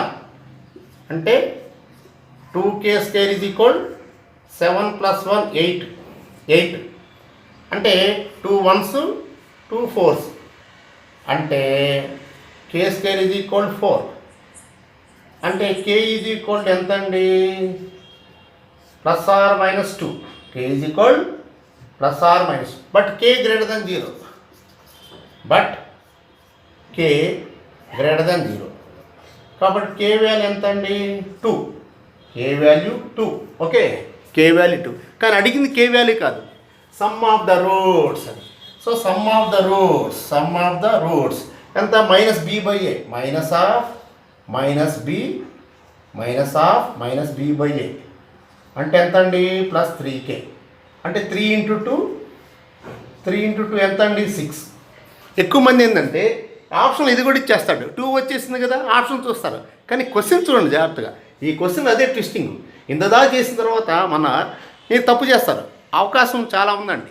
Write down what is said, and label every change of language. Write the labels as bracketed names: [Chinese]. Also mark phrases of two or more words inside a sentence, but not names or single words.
[Telugu] అంటే 2k² [English] is equal [Telugu] 7 + 1 8. అంటే 2 1s 2 4s అంటే k² [English] is equal [Telugu] 4. అంటే k [English] is equal [Telugu] ఎంత అండి, +or-2. [English] k is equal +or-, but k greater than 0. [Telugu] కాబట్టి k వాల్యూ ఎంత అండి, 2. k వాల్యూ 2. ఓకే k వాల్యూ 2. కానీ అడిగింది k వాల్యూ కాదు, [English] sum of the roots [Telugu] అని. సో [English] sum of the roots [Telugu] ఎంత, -b/a -b b/a అంటే ఎంత అండి, +3k. అంటే 3 × 2 ఎంత అండి, 6. ఎక్కువ మంది ఏంటంటే ఆప్షన్ ఇది కూడా ఇచ్చేస్తాడు, 2 వచ్చేసింది కదా ఆప్షన్ చూస్తారు. కానీ క్వశ్చన్ చూడండి జాగ్రత్తగా, ఈ క్వశ్చన్ అదే ట్విస్టింగ్. ఇంతదా చేసిన తర్వాత మీరు తప్పు చేస్తారు, అవకాశం చాలా ఉందండి.